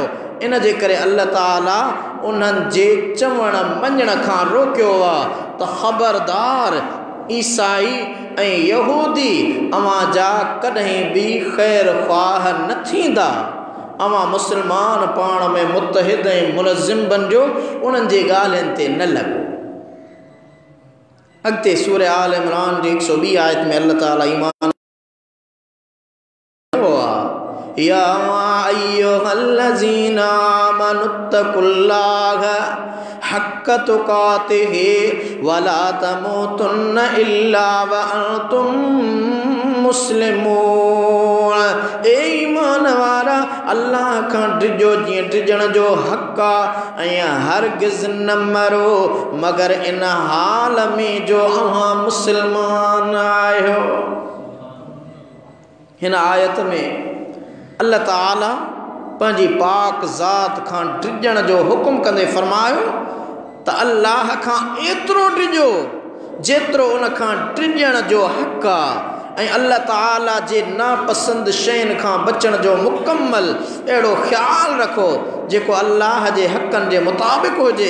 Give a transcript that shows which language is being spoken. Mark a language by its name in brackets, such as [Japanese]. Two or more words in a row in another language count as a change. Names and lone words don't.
[Sindhi] इन जे करे अल्लाह ताला उन्हनि जे चवण मञण खां रोकियो आहे त ख़बरदार ईसाई ऐं यहूदी अव्हां जा कॾहिं बि ख़ैर ख़्वाह न थींदा। अव्हां मुसलमान पाण में मुतहिद ऐं मुलज़िम बणिजो, उन्हनि जे ॻाल्हियुनि ते न लॻो। अॻिते सूरह आल इमरान जी 102 आयत में अल्लाह ताला ईमान [Arabic] يا أيها الذين آمنوا اتقوا الله حق تقاته ولا تموتن إلا وأنتم مسلمون. [Sindhi] ए ईमान वारा अल्लाह खां डिजो जीअं डिजण जो हक़ आहे ऐं हरगिज़ न मरो मगर इन हाल में जो अव्हां मुसलमान आहियो। हिन आयत में अल्लाह ताला पंहिंजी पाक ज़ात खां डिॼण जो हुकुम कंदे फरमायो त अल्लाह खां एतिरो डिॼो जेतिरो उन खां डिॼण जो हक़ आहे ऐं अल्लाह ताला जे नापसंद शयुनि खां बचण जो मुकम्मल अहिड़ो ख़्यालु रखो जेको अल्लाह जे हक़नि जे मुताबिक़ हुजे।